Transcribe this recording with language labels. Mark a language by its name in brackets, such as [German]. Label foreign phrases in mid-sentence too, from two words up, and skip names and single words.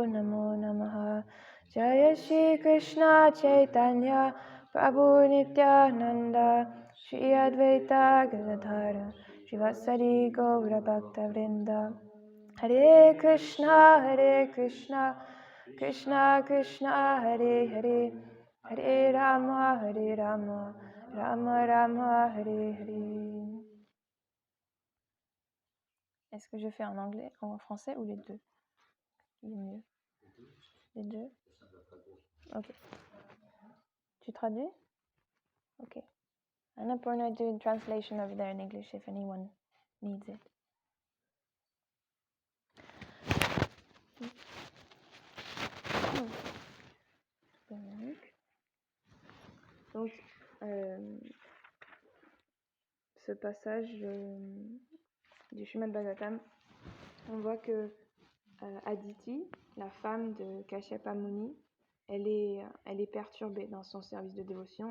[Sanskrit] Namo Namaha Jaya Shri Krishna Chaitanya Prabhu Nityananda Shri Advaita Gadadhara Srivasari Gaura Bhakta Vrinda Hare Krishna Krishna Krishna Hare Hare Hare Rama Rama Rama Hare Hare. [French] Est-ce que je fais en anglais, en français ou les deux? Il est mieux. Les deux? Ok. traduis? Ok. [English] Annapurna, do a translation over there in English if anyone needs it. [French] Donc, ce passage du Srimad Bhagavatam, on voit que Aditi, la femme de Kashyapa Muni, elle est perturbée dans son service de dévotion.